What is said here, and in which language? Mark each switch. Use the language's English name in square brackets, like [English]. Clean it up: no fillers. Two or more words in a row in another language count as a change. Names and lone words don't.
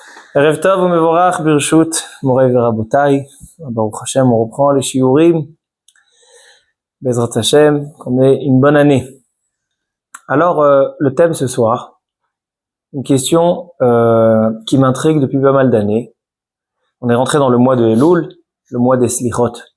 [Hebrew] ערב טוב ומבורך ברשות מוריי ורבותיי. ברוך השם, [French] on reprend les shiurim. [Hebrew] בעזרת השם, [French] qu'on ait une bonne année. Alors, le thème ce soir, une question qui m'intrigue depuis pas mal d'années. On est rentré dans le mois de Elul, le mois des slichot.